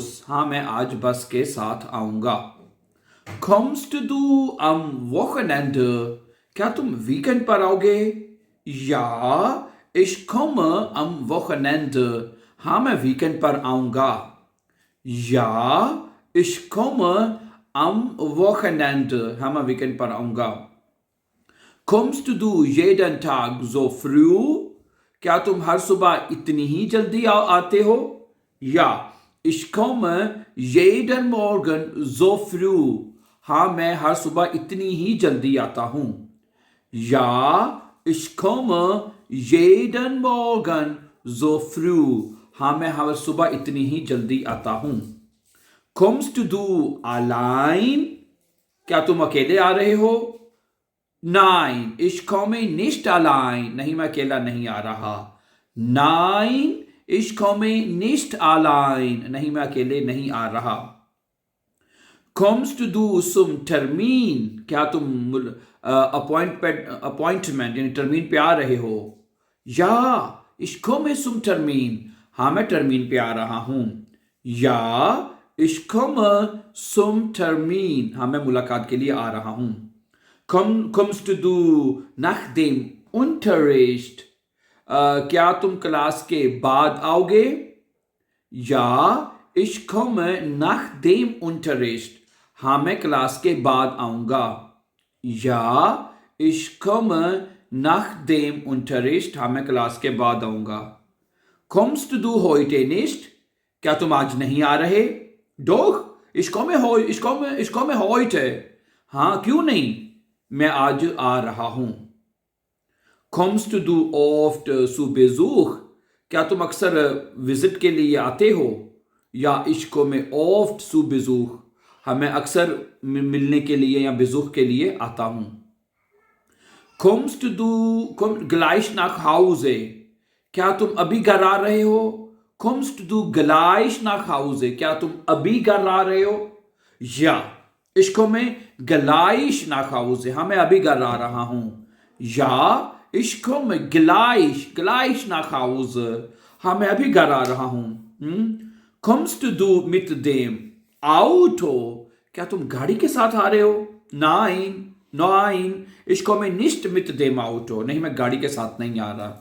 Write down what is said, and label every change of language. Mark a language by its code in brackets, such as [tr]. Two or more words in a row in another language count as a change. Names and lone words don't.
[hi] हाँ मैं आज बस के साथ आऊँगा। [de] Kommst du am Wochenende? [hi] क्या तुम वीकेंड पर आओगे। [de] Ja, ich komme am Wochenende. [hi] हाँ मैं वीकेंड पर आऊँगा। [de] Ja, ich komme am Wochenende. [hi] हाँ मैं वीकेंड पर आऊँगा। [de] Kommst du jeden Tag so früh? [hi] क्या तुम हर सुबह इतनी ही जल्दी आते हो। [de] Ja, ich komme jeden Morgen so früh. [hi] हाँ मैं हर सुबह इतनी ही जल्दी आता हूँ। [de] Ja, ich komme jeden Morgen so früh. [hi] हाँ मैं हर सुबह इतनी ही जल्दी आता हूँ। [de] Kommst du allein? [hi] क्या तुम अकेले आ रहे हो। [de] Nein, ich komme nicht allein. [hi] नहीं मैं अकेला नहीं आ रहा। [de] Nein, ich komme nicht allein. [hi] नहीं मैं अकेले नहीं आ रहा। [de] kommst du zum Termin, [hi] क्या तुम अपॉइंटमेंट यानी टर्मीन पे आ रहे हो? [de] या ich komme zum Termin, [hi] हाँ मैं टर्मीन पे आ रहा हूँ। [de] या ich komme zum Termin, [hi] हाँ मैं मुलाकात के लिए आ रहा हूँ। [de] kommst du nach dem Unterricht, [hi] क्या तुम क्लास के बाद आओगे? [de] या ich komme nach dem Unterricht, [hi] हाँ मैं क्लास के बाद आऊंगा। [de] या ich komme nach dem Unterricht, [hi] हाँ मैं क्लास के बाद आऊंगा। [de] kommst du heute nicht, [hi] क्या तुम आज नहीं आ रहे? [de] Doch, ich komme heute, [hi] हाँ क्यों नहीं, मैं आज आ रहा हूं। [de] kommst du oft zu Besuch, [hi] क्या तुम अक्सर विजिट के लिए आते हो? [de] या ich komme oft zu Besuch, [hi] हाँ मैं अक्सर मिलने के लिए या बेजुख के लिए आता हूं। [de] kommst du gleich nach Hause, [hi] क्या तुम अभी घर आ रहे हो? [de] kommst du gleich nach Hause, [hi] क्या तुम अभी घर आ रहे हो? [de] या ich komme gleich nach Hause, [hi] हाँ मैं अभी घर आ रहा हूं। [de] या ich komme gleich nach Hause, [hi] हाँ मैं अभी घर आ रहा हूं। [de] kommst du mit dem Auto, [hi] क्या तुम गाड़ी के साथ आ रहे हो? [de] Nein, ich komme nicht mit dem Auto, [hi] नहीं मैं गाड़ी के साथ नहीं आ रहा।